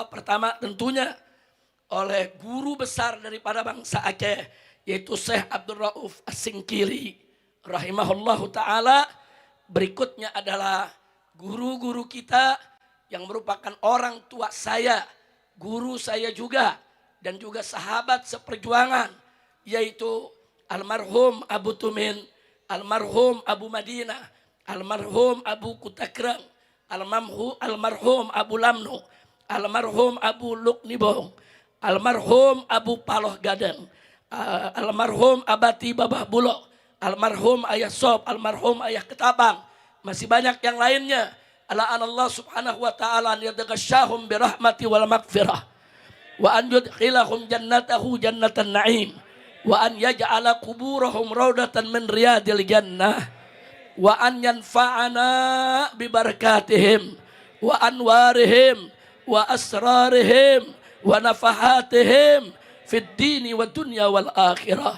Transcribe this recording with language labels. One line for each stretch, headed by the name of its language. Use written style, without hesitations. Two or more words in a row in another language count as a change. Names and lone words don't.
Indonesian: Pertama tentunya oleh guru besar daripada bangsa Aceh, yaitu Syekh Abdul Rauf As-Singkili
Arabic: رحمه الله تعالى.
Indonesian: Berikutnya adalah guru-guru kita yang merupakan orang tua saya, guru saya juga, dan juga sahabat seperjuangan, yaitu almarhum Abu Tumin, almarhum Abu Madinah, almarhum Abu Kutakreng, almarhum Abu Lamnu, almarhum Abu Luknibong, almarhum Abu Paloh Gadang, almarhum Abati Babah Bulog, almarhum Ayah Sob, almarhum Ayah Ketabang, masih banyak yang lainnya.
Arabic: الله سبحانه وتعالى أن يتغشاهم برحمة والمغفرة وأن يدخلهم جنته جنة النعيم وأن يجعل قبورهم روضة من رياض الجنة وأن ينفعنا ببركاتهم وأنوارهم وأسرارهم ونفحاتهم في الدين والدنيا والآخرة.